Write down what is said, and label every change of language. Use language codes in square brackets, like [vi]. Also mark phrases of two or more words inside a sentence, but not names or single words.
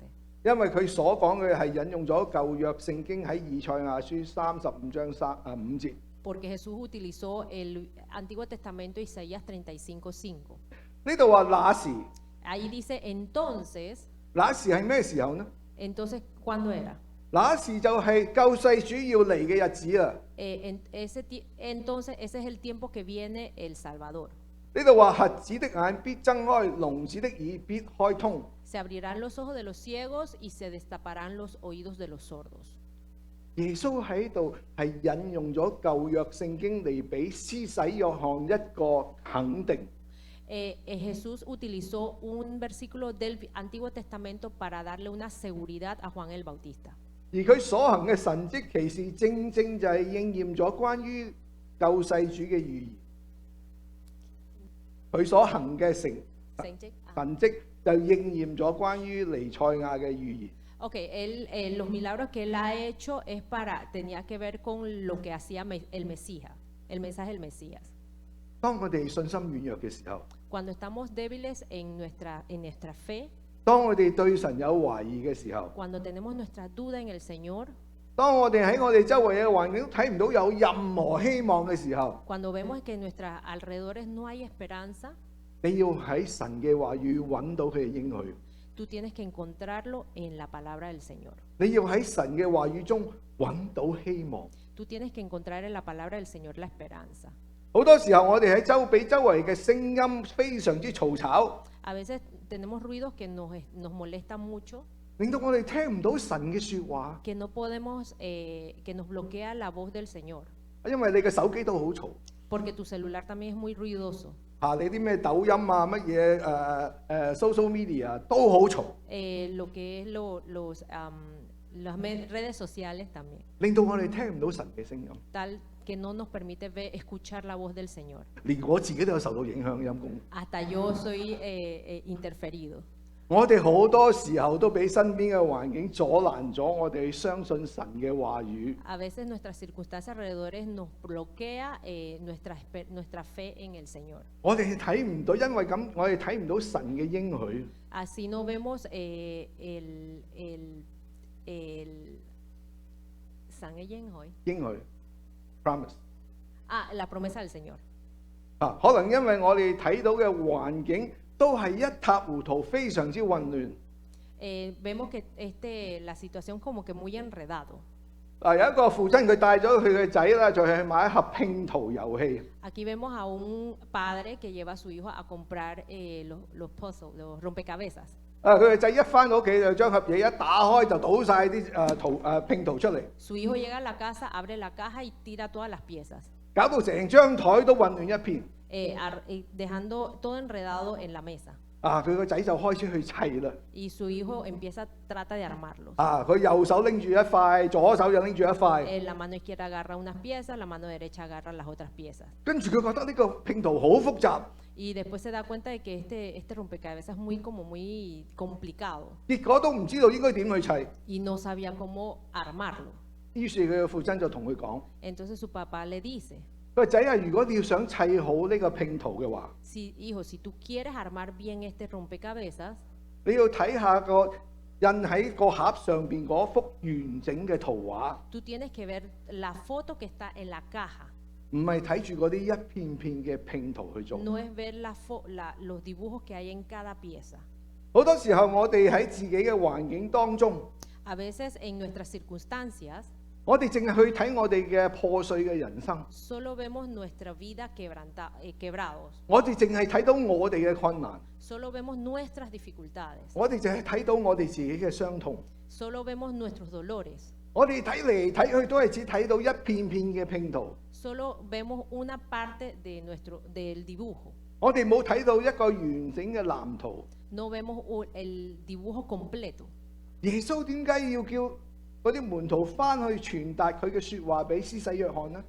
[yue] 因為佢所講嘅係引用咗舊約聖經喺以賽亞書35章5節。 [es] Porque Jesús utilizó el Antiguo Testamento, Isaías 35:5. [yue] 呢度話那時， [es] Ahí dice entonces, [yue] 那時係咩時候呢？ [es] entonces, ¿cuándo era? [yue] 那時就係救世主要嚟嘅日子啊！ [es] Entonces, ese es el tiempo que viene el Salvador. [yue] 呢度話瞎子的眼必睜開，聾子的耳必開通。 [es] Se abrirán los ojos de los ciegos y se destaparán los oídos de los sordos. [yue] 耶穌喺度係引用咗舊約聖經嚟俾施洗約翰一個肯定。 [es] Jesús utilizó un versículo del Antiguo Testamento para darle una seguridad a Juan el Bautista. [yue] 而佢所行嘅神蹟奇事，正正就係應驗咗關於救世主嘅預言。佢所行嘅神蹟就應驗咗關於彌賽亞嘅預言。 [es] Ok, los milagros que él ha hecho tenía que ver con lo que hacía el Mesías, el mensaje del Mesías. [yue] 當我哋信心軟弱嘅時候， [es] Cuando estamos débiles en nuestra fe, [yue] 當我哋對神有懷疑嘅時候， [es] cuando tenemos nuestra duda en el Señor, [yue] 當我哋喺我哋周圍嘅環境都睇唔到有任何希望嘅時候， [es] cuando vemos que en nuestros alrededores no hay esperanza, [yue] 你要喺神嘅話語揾到佢嘅應許， [es] tú tienes que encontrarlo en la palabra del Señor. [yue] 你要喺神嘅話語中揾到希望。 [es] Tú tienes que encontrar en la palabra del Señor la esperanza. [yue] 好多時候我哋喺俾周圍嘅聲音非常之嘈吵， [es] A veces tenemos ruidos que nos molestan mucho, [yue] 令到我哋聽唔到神嘅説話， [es] que no podemos, que nos bloquea la voz del Señor. [yue] 因為你嘅手機都好嘈。 [es] Porque tu celular también es muy ruidoso. [yue] 你啲咩抖音啊，乜嘢 [en] social media [yue] 都好嘈， [es] Lo que es las redes sociales también. [yue] 令到我哋聽唔到神嘅聲音。 [es] Tal que no nos permite escuchar la voz del Señor. [yue] 連我自己都有受到影響，陰公。 [es] Hasta yo soy interferido. [yue] 我哋好多時候都俾身邊嘅環境阻攔咗我哋相信神嘅話語。 [es] A veces nuestras circunstancias alrededor nos bloquea nuestra fe en el Señor. [yue] 我哋睇唔到，因為咁我哋睇唔到神嘅應許。 [es] Así no vemos [yue] 應許 promise [es] la promesa del Señor. [yue] 可能因為我哋睇到嘅環境都係一塌糊塗，非常之混亂。 [es] Vemos que la situación como que muy enredado. [yue] 有一個父親佢帶咗佢嘅仔啦，就去買一盒拼圖遊戲。 [es] Aquí vemos a un padre que lleva a su hijo a comprar los puzzles, los rompecabezas. [yue] 佢個仔一翻到屋企就將盒嘢一打開就倒晒啲拼圖出嚟， [es] Su hijo llega a la casa, abre la caja y tira todas las piezas, [yue] 搞到成張台都混亂一片。 [es] dejando todo enredado en la mesa. [yue] 佢個仔就開始去砌啦。 [es] Y su hijo trata de armarlos. [yue] 佢右手拎住一塊，左手又拎住一塊。 [es] La mano izquierda agarra unas piezas, la mano derecha agarra las otras piezas. [yue] 跟住佢覺得呢個拼圖好複雜， [es] Y después se da cuenta de que este rompecabezas es muy complicado [yue] 結果都唔知道應該點去砌。 [es] y no sabía cómo armarlo. [yue] 於是佢嘅父親就同佢講： [es] Entonces su papá le dice, [yue] 佢個仔啊，如果你要想砌好呢個拼圖嘅話， [es] hijo, si tú quieres armar bien este rompecabezas, [yue] 你要睇下個印喺個盒上邊嗰幅完整嘅圖畫。 [es] tú tienes que ver la foto que está en la caja. [yue] 唔係睇住嗰啲一片片嘅拼圖去做。 [es] no es ver los dibujos que hay en cada pieza. [yue] 好多時候我哋喺自己嘅環境當中， [es] A veces en nuestras circunstancias [yue] 我哋淨係去睇我哋嘅破碎嘅人生， [es] solo vemos nuestra vida quebrados, [yue] 我哋淨係睇到我哋嘅困難， [es] solo vemos nuestras dificultades, [yue] 我哋淨係睇到我哋自己嘅傷痛， [es] solo vemos nuestros dolores, [yue] 我哋睇嚟睇去都係只睇到一片片嘅拼圖， [es] solo vemos una parte del dibujo, [yue] 我哋冇睇到一個完整嘅藍圖。 [es] no vemos el dibujo completo. [yue] 耶穌點解要叫嗰啲門徒翻去傳達佢嘅説話俾施洗約翰呢？